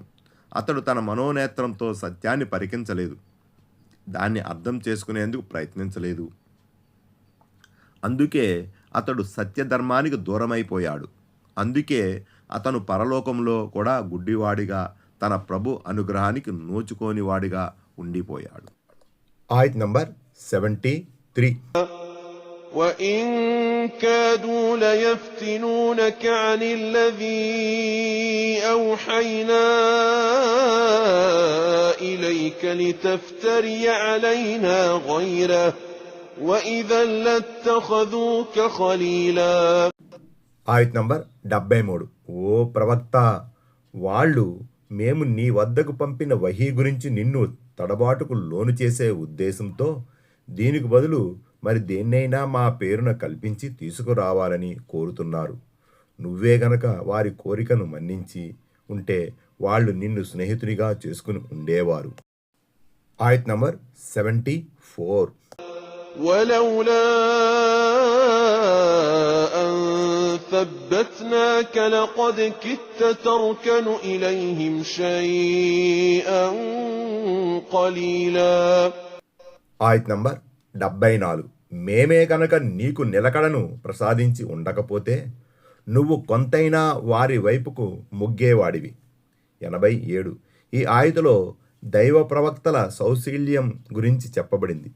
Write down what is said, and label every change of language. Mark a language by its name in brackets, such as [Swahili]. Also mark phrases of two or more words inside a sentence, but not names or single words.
[Telugu] అతడు తన మనోనేత్రంతో సత్యాన్ని పరికించలేదు, దాన్ని అర్థం చేసుకునేందుకు ప్రయత్నించలేదు. అందుకే అతడు సత్యధర్మానికి దూరమైపోయాడు. అందుకే అతను పరలోకంలో కూడా గుడ్డివాడిగా, తన ప్రభు అనుగ్రహానికి నోచుకోనివాడిగా ఉండిపోయాడు. ఆయత్ నంబర్ 73. [Arabic] وَإِن كَادُوا لَيَفْتِنُونَكَ عَنِ الَّذِي أَوْحَيْنَا إِلَيْكَ لِتَفْتَرِيَ عَلَيْنَا غَيْرَهُ وَإِذًا لَّاتَّخَذُوكَ خَلِيلًا. [Telugu] ఆయత్ నంబర్ 73. ఓ ప్రవక్త, వాళ్ళు మేము నీ వద్దకు పంపిన వహీ గురించి నిన్ను తడబాటుకు లోను చేసే ఉద్దేశంతో దీనికి బదులు మరి దేన్నైనా మా పేరున కల్పించి తీసుకురావాలని కోరుతున్నారు. నువ్వే గనక వారి కోరికను మన్నించి ఉంటే వాళ్ళు నిన్ను స్నేహితునిగా చేసుకుని ఉండేవారు. ఆయత్ నంబర్ 74. [Arabic] ولولا أن ثبتناك لقد كدت تركن إليهم شيئا قليلا. [Telugu] ఆయత్ నంబర్ 74. మేమే కనుక నీకు నిలకడను ప్రసాదించి ఉండకపోతే నువ్వు కొంతైనా వారి వైపుకు మొగ్గేవాడివి. 87. ఈ ఆయతలో దైవ ప్రవక్తల సౌశీల్యం గురించి చెప్పబడింది.